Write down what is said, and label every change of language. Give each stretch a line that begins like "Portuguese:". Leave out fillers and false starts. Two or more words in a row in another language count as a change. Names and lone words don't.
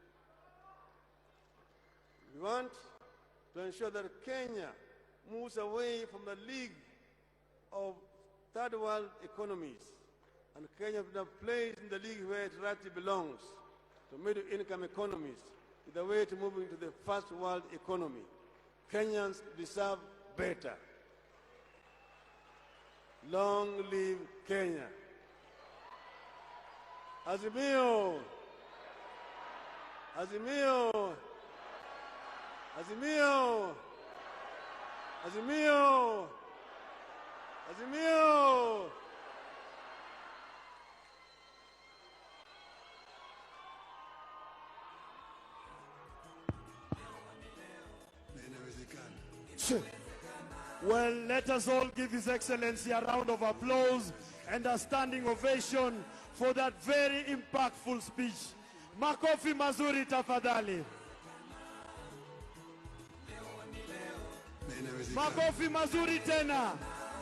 English: We want to ensure that Kenya moves away from the league of third world economies, and Kenya now plays in the league where it rightly belongs, to middle income economies, with a way to move into the first world economy. Kenyans deserve better. Long live Kenya. Azimio! Azimio! Azimio! Azimio! Azimio! Well, let us all give His Excellency a round of applause and a standing ovation for that very impactful speech.
Swahili: Makofi mazuri tafadhali. Makofi mazuri tena.